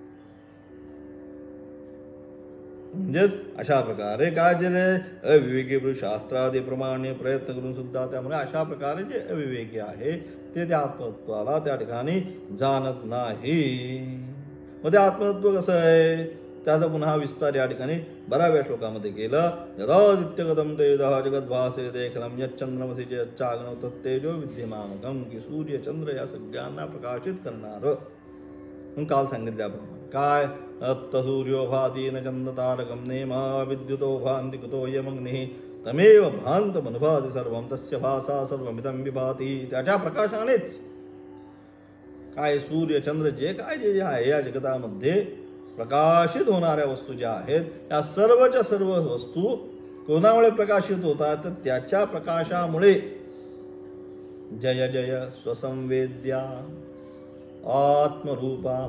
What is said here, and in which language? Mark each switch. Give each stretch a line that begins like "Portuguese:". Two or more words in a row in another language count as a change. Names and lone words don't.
Marathi: म्हणजेच अशा प्रकारे काय झाले? अविवेकी पुरुष शास्त्रादीप्रमाणे प्रयत्न करून सुद्धा त्यामुळे अशा प्रकारे जे अविवेकी आहे ते त्या आत्मतत्वाला त्या ठिकाणी जाणत नाही. मग ते आत्मतत्व कसं आहे त्याचा पुन्हा विस्तार या ठिकाणी 12व्या श्लोकामध्ये केलं.
Sanskrit: यदादित्यगतम तेजः जगद्भासे देखलम यच्चंद्रमसी यच्चाग्नौ तत्तेजो विद्यमानकम.
Marathi: की सूर्य चंद्र या सगळ्यांना प्रकाशित करणारं. काल सांगितल्याप्रमाणे काय?
Sanskrit: सूर्यो भाती न चंद्रतारकम नेमा विद्युतो भांति कुतो यमग्निः तमेव भान्तमनुभाति सर्वं तस्य भासा सर्वमिदं विभाति.
Marathi: त्याच्या प्रकाशानेच काय सूर्य चंद्र जे काय जे आहे या जगतामध्ये प्रकाशित होणाऱ्या वस्तू ज्या आहेत त्या सर्वच्या सर्व वस्तू कोणामुळे प्रकाशित होतात? तर त्याच्या प्रकाशामुळे. जय जय स्वसंवेद्या आत्मरूपा.